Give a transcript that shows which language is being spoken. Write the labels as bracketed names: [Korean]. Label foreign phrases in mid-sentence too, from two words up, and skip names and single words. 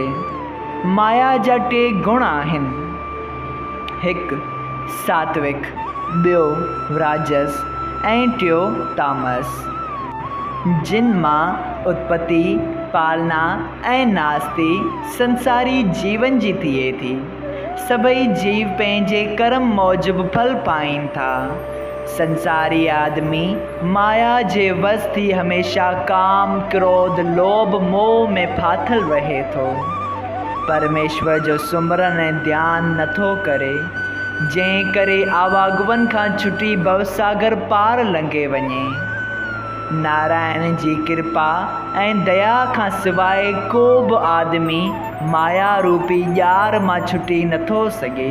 [Sindhi] माया जा टे गुण आहिनि, हिकु सात्विक, ॿियो राजस ऐं टियों तामस, जिन मां उत्पत्ति, पालना ऐं नास्ती संसारी जीवन जी थिए थी। सभई जीव पंहिंजे कर्म मूजिबि फल पाइनि था। संसारी आदमी माया जे वस थी हमेशा काम, क्रोध, लोभ, मोह में फाथल रहे थो। परमेश्वर जो सुमरन ऐं ध्यानु नथो करे, जंहिं करे आवागवन खां छुटी भवसागर पार लंघे वञे। नारायण जी कृपा ऐं दया खां सवाइ को बि आदमी माया रूपी ॼार मां छुटी नथो सघे।